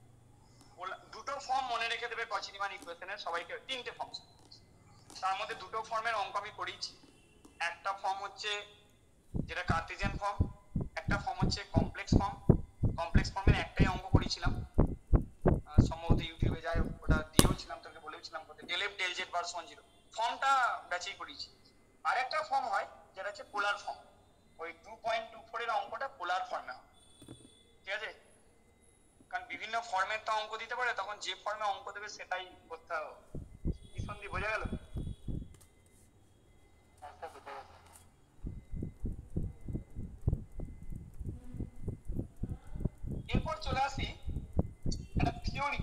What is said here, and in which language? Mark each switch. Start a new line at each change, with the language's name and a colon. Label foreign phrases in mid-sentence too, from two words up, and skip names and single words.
Bangla: দুটো ফর্ম মনে রেখে দেবে কচি রিমান ইকুয়েশনের, সবাইকে তিনটে ফর্ম, তার মধ্যে দুটো ফর্মের অঙ্ক আমি করিয়েছি। একটা ফর্ম হচ্ছে যেটা কার্টেসিয়ান ফর্ম, একটা ফর্ম হচ্ছে কমপ্লেক্স ফর্ম। কমপ্লেক্স ফর্মের একটাই অঙ্ক করেছিলাম সম্ভবত ইউটিউবে, যাই ওটা দিয়েওছিলাম, তোকে বলেছিলাম
English: del f del z version 0
Bangla: ফর্মটা ব্যাচেই করিয়েছি। আর একটা ফর্ম হয় যেটা হচ্ছে পোলার ফর্ম, ওই 2.24 এর অঙ্কটা পোলার ফর্মে হয়, ঠিক আছে? কারণ বিভিন্ন ফর্মের তো অঙ্ক দিতে পারে, তখন যে ফর্মে অঙ্ক দেবে সেটাই করতে হবে। কি সন্ধি বোঝা গেল? এরপর চলে আসি একটা থিওরি।